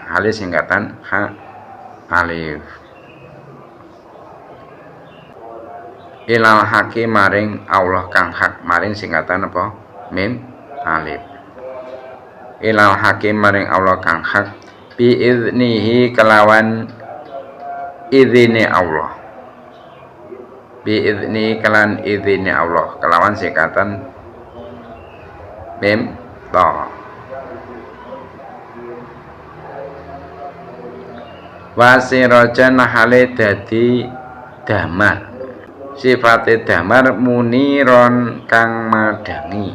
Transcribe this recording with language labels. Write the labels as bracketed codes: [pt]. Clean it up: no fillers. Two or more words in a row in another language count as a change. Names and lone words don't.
[jv] Halih singkatan [ar] حاء ألف. إلى الحق [jv] maring Allah kang hak, maring singkatan apa? [ar] ميم ألف. إلى الحق [jv] maring Allah kang hak [ar] بإذنه [jv] kelawan izini Allah. [ar] بإذن [jv] kalan izini Allah, kelawan singkatan [ar] ميم تاء. [jv] Wasirajan hale dadi damar. Sifate damar muniron kang madangi.